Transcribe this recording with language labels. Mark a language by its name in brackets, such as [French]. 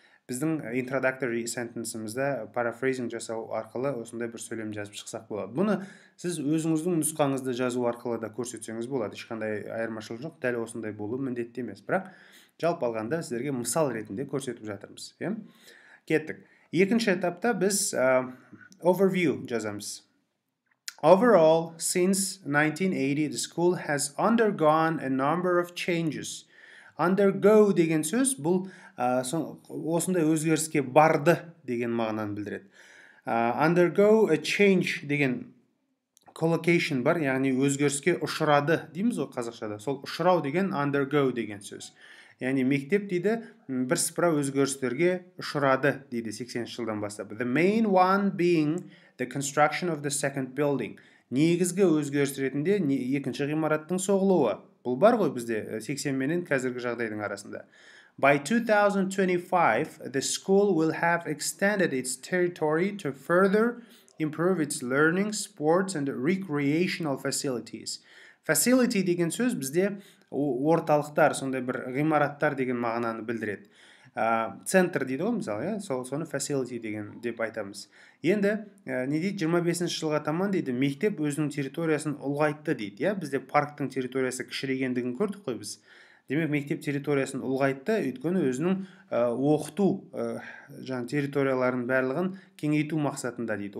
[Kazakh] біздің introductory sentence'імізді paraphrasing жасау арқылы осындай бір сөйлем жазып шықсақ болады. Бұны сіз өзіңіздің нұсқаңызды жазу арқылы да көрсетсеңіз болады. Ешқандай айырмашылық жоқ, дәл осындай болуы міндетті емес. Бірақ жалпы алғанда сіздерге мысал ретінде көрсетіп жатырмыз. Кеттік. Екінші этапта біз overview жазамыз. [English] Overall, since 1980, the school has undergone a number of changes. [Kazakh] Undergo деген сөз бұл осындай өзгеріске барды деген мағынаны білдіреді. [English] Undergo a change [Kazakh] деген collocation бар, яғни өзгеріске ұшырады дейміз ғой қазақшада. Сол ұшырау деген undergo деген сөз. Яғни мектеп дейді бірсыпыра өзгерістерге ұшырады дейді 80-ші жылдан бастап. [English] The main one being the construction of the second building. [Kazakh] Негізгі өзгеріс ретінде екінші ғимараттың соғылуы. Бұл бар ғой бізде 80 менен қазіргі жағдайдың арасында. [English] By 2025, the school will have extended its territory to further improve its learning, sports and recreational facilities. [Kazakh] Facility деген сөз бізде орталықтар, сондай бір ғимараттар деген мағынаны білдіреді. Центр дейді ғой мысалы, соны facility деген деп айтамыз. Енді не дейді, 25-ші жылға таман дейді, мектеп өзінің территориясын ұлғайтты дейді. Бізде парктың территориясы кішірейгендігін көрдік қой біз. Демек, мектеп территориясын ұлғайтты, өйткені өзінің оқыту территорияларын барлығын кеңейту мақсатында дейді.